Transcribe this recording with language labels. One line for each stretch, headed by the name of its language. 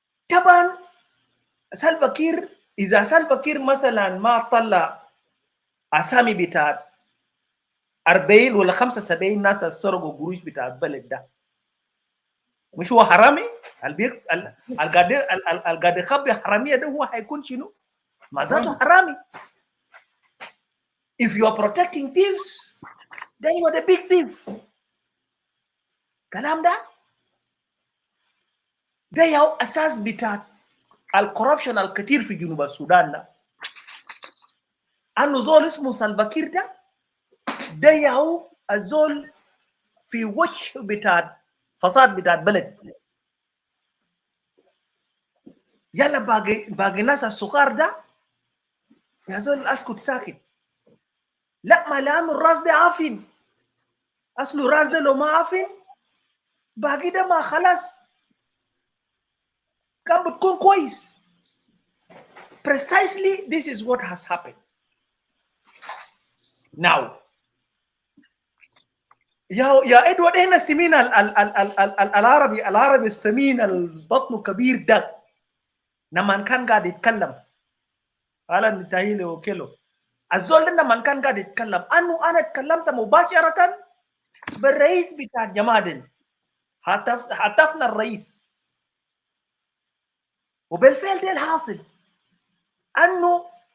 Arabic: طبعا سالفا كير إذا سالفا كير مثلا ما طلع أسامي بتاعت 40 ولا 75 ناس سرقوا قروش بتاع البلد ده، مش هو حرامي؟ القاعد يخبي حرامية ده هو هيكون شنو؟ ما ذاته حرامي.
English: If you are protecting thieves, then you are the big thief.
Arabic: كلام ده ياو أساس بتاع الكوربشن الكثير في جنوب السودان ده. أنه زول اسمه سالفا كير ده ياو الزول في وجه بتاع فساد بتاع البلد. يلا باقي ناس السكار ده يا زول اسكت ساكت. لا ما لانه الراس ده عافين، اصله الراس ده لو ما عافين باقي ده ما خلاص كان بتكون كويس.
English: Precisely this is what has happened.
Arabic: Now يا ادوارد هنا سمين العربي السمين البطن كبير ده لما كان قاعد يتكلم على نتاهيلي وكيلو الزول لما كان قاعد يتكلم انه انا اتكلمت مباشره بالرئيس بتاع الجماعه، هتفنا الرئيس، وبالفعل ده الحاصل انه